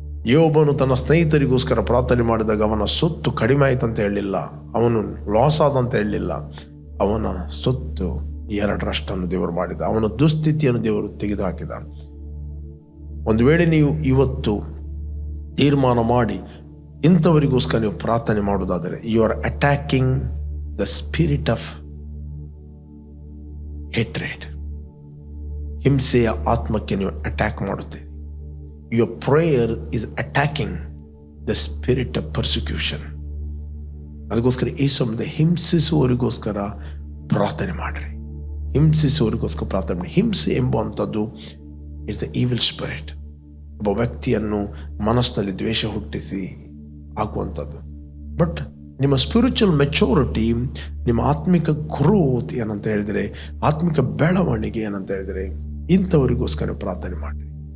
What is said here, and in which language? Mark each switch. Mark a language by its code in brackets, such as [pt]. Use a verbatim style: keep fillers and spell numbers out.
[kn] ಯೋಬನು ತನ್ನ ಸ್ನೇಹಿತರಿಗೋಸ್ಕರ ಪ್ರಾರ್ಥನೆ ಮಾಡಿದಾಗ ಅವನ ಸೊತ್ತು ಕಡಿಮೆ ಆಯ್ತು ಅಂತ ಹೇಳಿಲ್ಲ, ಅವನು ಲಾಸ್ ಆದಂತ ಹೇಳಿಲ್ಲ, ಅವನ ಸೊತ್ತು ಎರಡರಷ್ಟನ್ನು ದೇವರು ಮಾಡಿದ, ಅವನ ದುಸ್ಥಿತಿಯನ್ನು ದೇವರು ತೆಗೆದುಹಾಕಿದ. ಒಂದು ವೇಳೆ ನೀವು ಇವತ್ತು ತೀರ್ಮಾನ ಮಾಡಿ ಇಂಥವರಿಗೋಸ್ಕರ ನೀವು ಪ್ರಾರ್ಥನೆ ಮಾಡೋದಾದರೆ, [en] You are attacking the spirit of hatred. [kn] ಹಿಂಸೆಯ ಆತ್ಮಕ್ಕೆ ನೀವು ಅಟ್ಯಾಕ್ ಮಾಡುತ್ತೀರಿ. [en] Your prayer is attacking the spirit of persecution. [kn] ಅದಕ್ಕೋಸ್ಕರ ಏಸಂದ ಹಿಂಸಿಸುವವರಿಗೋಸ್ಕರ ಪ್ರಾರ್ಥನೆ ಮಾಡಿರಿ, ಹಿಂಸಿಸುವವರಿಗೋಸ್ಕರ ಪ್ರಾರ್ಥನೆ ಮಾಡಿ. ಹಿಂಸೆ ಎಂಬುವಂಥದ್ದು [en] It's a evil spirit. [kn] ಒಬ್ಬ ವ್ಯಕ್ತಿಯನ್ನು ಮನಸ್ಸಿನಲ್ಲಿ ದ್ವೇಷ ಹುಟ್ಟಿಸಿ ಹಾಕುವಂಥದ್ದು. ಬಟ್ ನಿಮ್ಮ [en] spiritual maturity, [kn] ನಿಮ್ಮ ಆತ್ಮಿಕ ಗ್ರೋತ್ ಏನಂತ ಹೇಳಿದರೆ, ಆತ್ಮಿಕ ಬೆಳವಣಿಗೆ ಏನಂತ ಹೇಳಿದರೆ, ಇಂಥವರಿಗೋಸ್ಕರ ಪ್ರಾರ್ಥನೆ ಮಾಡಿರಿ.